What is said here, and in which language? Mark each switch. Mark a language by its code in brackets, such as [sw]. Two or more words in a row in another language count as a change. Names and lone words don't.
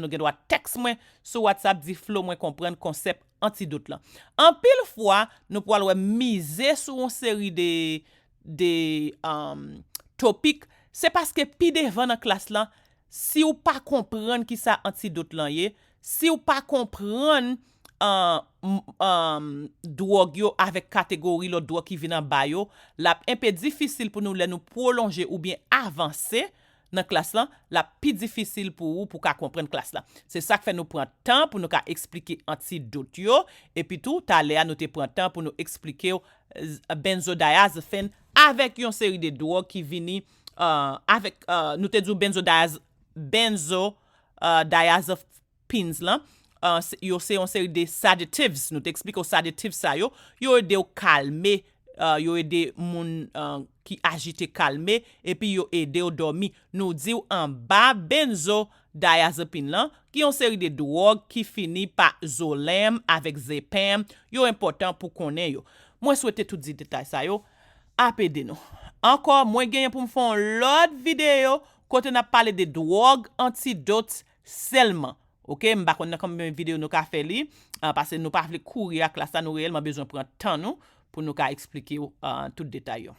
[ht] Nou gen dwa text mwen sou WhatsApp di flow mwen kompren konsep antidote lan. An pil fwa, nou po alwe mize sou yon seri de topik. Se paske pi devan nan klas lan, si ou pa kompren ki sa antidote lan ye, si ou pa kompren drog yo avek kategori lo drog ki vinan bayo, la empe difisil pou nou le nou prolonge ou bien avanse nan klas lan, la pi difisil pou ou pou ka kompren klas lan. Se sa ke fe nou pran tan pou nou ka explike antidote yo, epi tou, ta le a nou te pran tan pou nou explike yo benzodiazepine avek yon seri de drog ki vini avek nou te djou benzodiazepines lan, yo se yon seri de sedatives, nou te explike yo sedatives sa yo ede yo kalme, yo ede moun ki agite kalme, epi yo ede yo dormi. Nou di yo an ba benzodiazepine lan, ki yon seri de drog ki fini pa Zolem avek Zepam, yo important pou konen yo. Mwen souwete tout di detay sa yo, apede nou. Ankor, mwen genyen pou mfon lot video kote na pale de drog antidote selman. Ok, mbakon nan kombe video nou ka fe li, parce nou pa vle kouri ak la sa nou reyelman bezon pran tan nou pou nou ka explike yo tout detay yo.